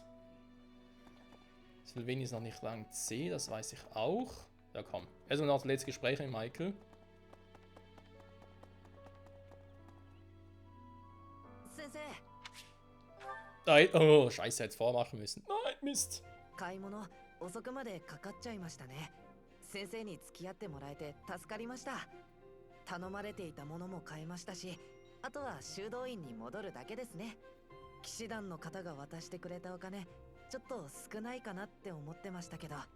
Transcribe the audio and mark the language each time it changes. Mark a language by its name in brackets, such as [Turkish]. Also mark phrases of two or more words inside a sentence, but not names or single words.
[German] Sylvain ist noch nicht Rang C, das weiß ich auch. Ja, komm. Also noch das letzte Gespräch mit Michael. Nein, oh, scheiße, jetzt vormachen müssen. Nein, Mist. [Japanese] 買い物遅くまでかかっちゃいましたね。先生に付き合ってもらえて助かりました。頼まれていたものも買えましたし、あとは修道院に戻るだけですね。騎士団の方が渡してくれたお金、ちょっと少ないかなって思ってましたけど。